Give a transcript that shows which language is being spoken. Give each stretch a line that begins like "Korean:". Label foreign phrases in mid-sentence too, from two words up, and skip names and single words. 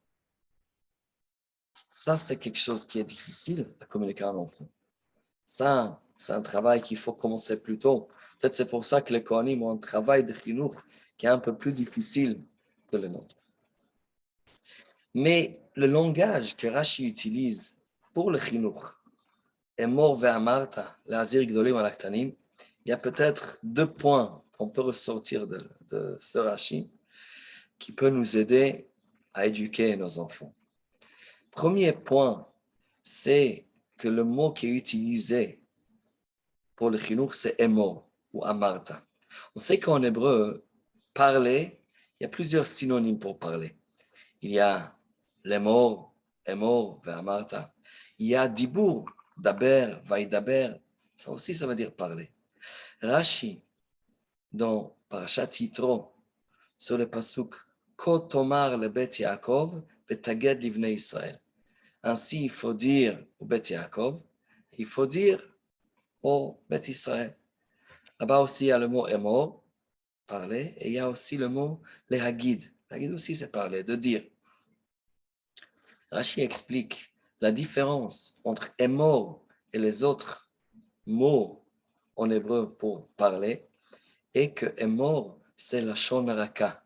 French: Ça, c'est quelque chose qui est difficile à communiquer à un enfant. Ça, c'est un travail qu'il faut commencer plus tôt. Peut-être c'est pour ça que les Kohanim ont un travail de chinuch qui est un peu plus difficile que le nôtre. Mais le langage que Rashi utilise pour le chinuch,
Hebrew: אמור ואמרת, להזהיר גדולים על הקטנים,
French: il y a peut-être 2 points qu'on peut ressortir de ce Rashi qui peut nous aider à éduquer nos enfants. Premier point, c'est que le mot qui est utilisé pour le chinuch, c'est Emor ou amarta. On sait qu'en hébreu, parler, il y a plusieurs synonymes pour parler. Il y a l'emor,
Hebrew: אמור, ואמרת.
French: Il y a
Hebrew: דיבור, דבר, וידבר.
French: Ça aussi, ça veut dire parler. Rashi dans
Hebrew: פרשת יתרו,
French: sur le pasuk
Hebrew: כה תאמר לבית יעקב ותגיד לבני ישראל.
French: Ainsi, il faut dire au Bet Yaakov, il faut dire au Bet Israël. Là-bas aussi, il y a le mot Emor, parler, et il y a aussi le mot Lehagid. Lehagid aussi, c'est parler, de dire. Rashi explique la différence entre Emor et les autres mots en hébreu pour parler, et que Emor, c'est la Shonaraka.